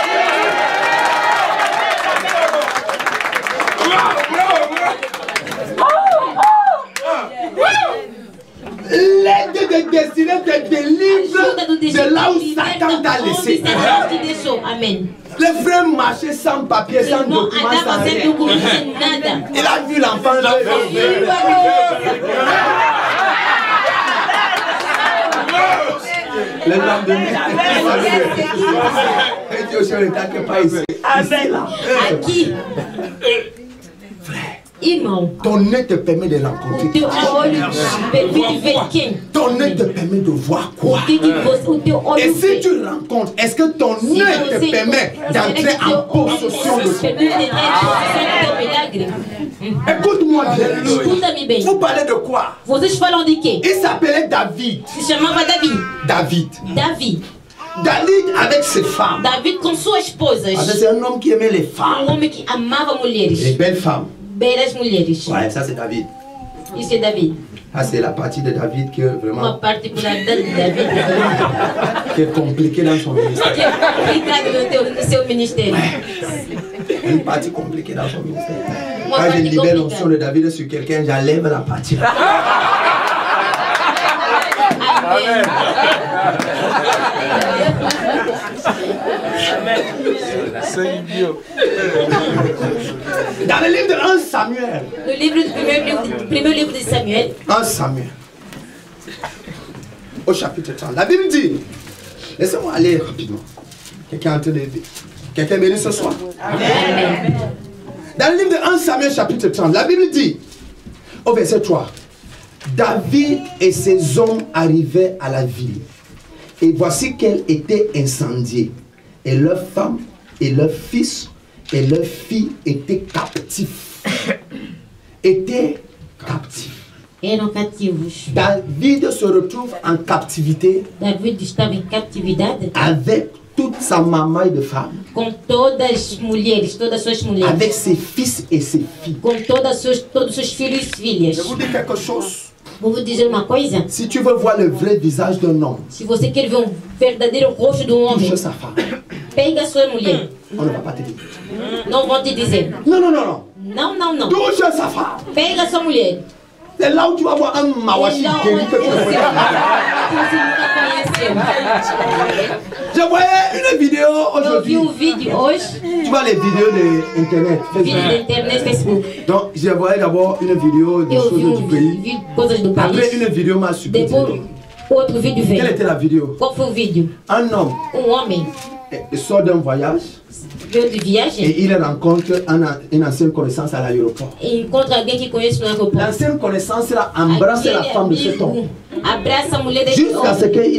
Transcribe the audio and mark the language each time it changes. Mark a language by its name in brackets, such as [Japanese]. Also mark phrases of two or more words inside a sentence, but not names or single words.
[French] L'aide de destinée te délivre de là où Satan t'a laissé. [Portuguese] Amém. [French] Le frère marchait sans papier, sans [Portuguese] Não [French] document, sans [Portuguese] andava sem [French] rien. [Portuguese] documento, sem nada. [French] Il a vu l'enfant le lendemain, il dit au chef de l'État que pas ici. Ici, là. [Portuguese] Aqui, irmão, [French] Ton œil te permet de rencontrer. [Portuguese] o teu olho permite ver quem? [French] Ton œil te permet de voir quoi. [Portuguese] O teu olho [French] Et si [Portuguese] vê. [French] tu rencontres, est-ce que ton [Portuguese] Se [French] œil te [Portuguese] você- [French] permet d'entrer en possession de [Portuguese] permite entrar em possessão do teu milagre. [French] Écoute-moi bien. [Portuguese] Escuta-me bem. [French] Vous parlez de quoi? [Portuguese] Vocês falam de quê? [French] Il s'appelait David. [Portuguese] Se chamava Davi. [French] David. [Portuguese] Davi. [French] David avec ses femmes. [Portuguese] Davi com suas esposas. [French] Parce que c'est un homme qui aimait les femmes. [Portuguese] Um homem que amava [French] Les [Portuguese] mulheres. [French] belles femmes. [Portuguese] Belas mulheres. [French] Ouais, ça c'est David. [Portuguese] Isso é Davi. [French] Ah, c'est la partie de David qui est [Portuguese] Uma [French] vraiment [Portuguese] particularidade de Davi [French] qui est compliquée dans son ministère. [Portuguese] que é complicado no seu ministério. [French] Une partie compliquée dans son ministère. [Portuguese] Uma [French] Quand je [Portuguese] parte [French] libère l'onction [Portuguese] complicada. [French] de David sur quelqu'un, j'enlève la partie là. [Portuguese] Amém. [French] Dans le livre de 1 Samuel. [Portuguese] No livro do primeiro livro de Samuel, [French] 1 Samuel. Au chapitre 30. La Bible dit, laissez-moi aller rapidement. Quelqu'un est en train de... Quelqu'un est venu ce soir. [Portuguese] amém. [French] Dans le livre de 1 Samuel chapitre 30, la Bible dit, au verset 3, David et ses hommes arrivaient à la ville. Et voici qu'elle était incendiée. Et leurs femmes et leurs fils et leurs filles étaient captifs. Étaient captifs. [Portuguese] Eram cativos. [French] David se retrouve en captivité [Portuguese] David estava em catividade [French] avec toute sa maman de femmes, [Portuguese] com todas as mulheres, todas as suas mulheres, [French] avec ses fils et ses filles. [Portuguese] com todos os seus filhos e filhas. [French] Je vous dis quelque chose. [Portuguese] Vou vous dizer uma coisa: [French] Si tu veux voir le vrai visage d'un homme, [Portuguese] se você quer ver verdadeiro rosto de homem, [French] touche sa femme. [Portuguese] pega a sua mulher. [French] On ne va pas te dire. [Portuguese] Não vão te dizer. [French] Non, non, non, non. [Portuguese] Não, não, não. [French] Touche sa femme. [Portuguese] Pega a sua mulher. [French] C'est là où tu vas voir un mawashi [Portuguese] Não, [French] guéri que tu ne connais pas. [Portuguese] você nunca conheceu. [French] Je voyais une vidéo [Portuguese] Eu vi [French] aujourd'hui. [Portuguese] vídeo hoje, [French] Tu vois les vidéos de internet, [Portuguese] vídeo da [French] Facebook. [Portuguese] internet, Facebook. [French] Donc, je voyais d'abord une vidéo des [Portuguese] Eu vi [French] choses du pays. [Portuguese] coisas do [French] Après, [Portuguese] país. [French] une vidéo m'a [Portuguese] Depois, [French] subtitrée. [Portuguese] Outro vídeo veio. [French] Quelle était la vidéo? [Portuguese] Qual foi o vídeo? [French] Un homme [Portuguese] Homem [French] sort d'un voyage [Portuguese] veio de viagem [French] et il rencontre une ancienne connaissance à l'aéroport. [Portuguese] e encontra alguém que conhece no aeroporto. [French] L'ancienne connaissance là embrasse la femme de cet homme [Portuguese] Abraça a mulher desse [French] jusqu'à ce [Portuguese] homem.